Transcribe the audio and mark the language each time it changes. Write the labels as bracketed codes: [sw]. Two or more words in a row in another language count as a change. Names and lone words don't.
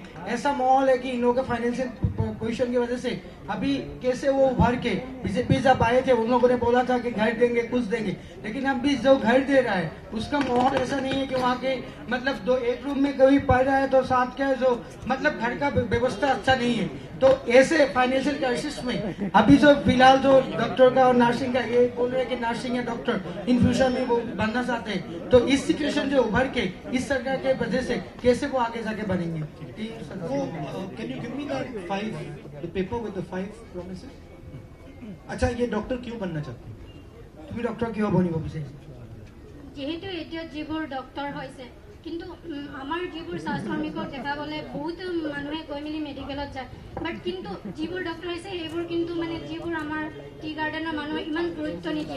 [hi] ऐसा माहौल है कि इन लोगों के [en] financial position [hi] की वजह से अभी कैसे वो उभर के, बीजेपी जब आए थे उन लोगों ने बोला था कि घर देंगे, कुछ देंगे, लेकिन अब भी जो घर दे रहा है उसका माहौल ऐसा नहीं है कि वहाँ के मतलब एक रूम में कभी पढ़ रहा है तो साथ का जो मतलब घर का व्यवस्था अच्छा नहीं है। तो ऐसे [en] financial crisis [hi] में अभी जो फिलहाल जो डॉक्टर का और नर्सिंग का ये बोल रहे हैं कि नर्सिंग या डॉक्टर [en] in future [hi] में वो बनना चाहते हैं, तो इस सिचुएशन जो उभर के इस सरकार के वजह से कैसे वो आगे जाके बनेंगे? [en] can you give me the paper with the 5 promises? [hi] अच्छा, ये डॉक्टर क्यों बनना चाहते हैं? [as] তুমি ডক্টৰ কিয় বনিব বিচাৰিছা? যিহেতু এতিয়া যিবোৰ ডক্টৰ হৈছে, কিন্তু আমাৰ যিবোৰ চাহ শ্ৰমিকক দেখাবলৈ বহুত মানুহে গৈ মেলি মেডিকেলত যায়, বাট কিন্তু যিবোৰ ডক্টৰ হৈছে সেইবোৰ কিন্তু মানে যিবোৰ আমাৰ [en] tea gardenৰ [as] মানুহে ইমান গুৰুত্ব নিদিয়ে।